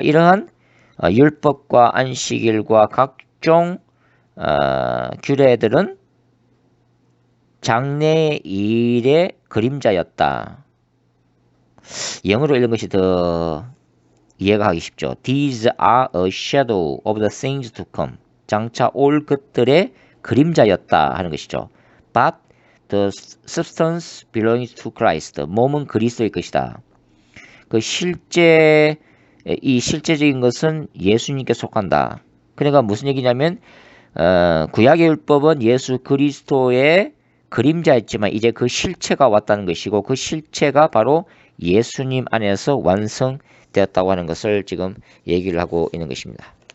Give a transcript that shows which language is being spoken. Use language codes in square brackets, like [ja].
[ko] 이러한 율법과 안식일과 각종 규례들은 장래일의 그림자였다. 영어로 읽은 것이 더 이해가 하기 쉽죠. [en] These are a shadow of the things to come. [ko] 장차 올 것들의 그림자였다 하는 것이죠. [en] But the substance belongs to Christ. [ko] 몸은 그리스도의 것이다. 그 실제적인 것은 예수님께 속한다. 그러니까 무슨 얘기냐면 구약의 율법은 예수 그리스도의 그림자였지만 이제 그 실체가 왔다는 것이고 그 실체가 바로 예수님 안에서 완성되었다고 하는 것을 지금 얘기를 하고 있는 것입니다.